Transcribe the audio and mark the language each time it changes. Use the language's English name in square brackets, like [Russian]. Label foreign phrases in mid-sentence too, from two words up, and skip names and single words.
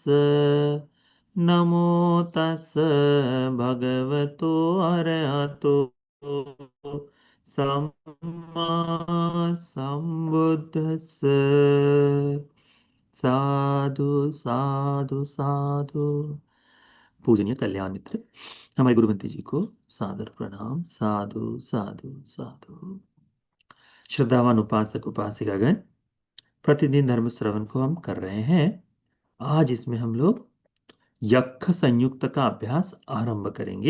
[Pali] नमो तस् भगवतो अरहतो सम्मा संबुद्धस्स। साधु साधु साधु। [Hindi] पूजनीय कल्याण मित्र, हमारे गुरुमंत्री जी को सादर प्रणाम। [Pali] साधु साधु साधु। [Hindi] श्रद्धावान उपासक उपासिकागण, प्रतिदिन धर्म श्रवण को हम कर रहे हैं। आज इसमें हम लोग यक्ष संयुक्त का अभ्यास आरंभ करेंगे।